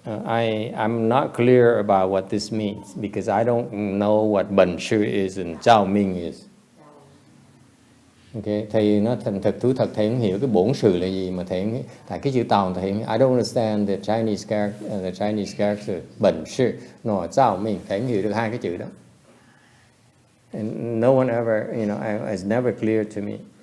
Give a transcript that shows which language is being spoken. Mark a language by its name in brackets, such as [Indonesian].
[English] I'm not clear about what this means because I don't know what Bẩn sư is and Zhao Ming is. [Vietnamese] Okay, thầy nói thật thú thật thầy không hiểu cái bổn sự là gì mà thầy tại cái chữ Tàu thầy [English] I don't understand the Chinese character Bẩn sư nor Zhao Ming, [Vietnamese] thầy không hiểu được hai cái chữ đó. [English] And no one ever, it's never clear to me.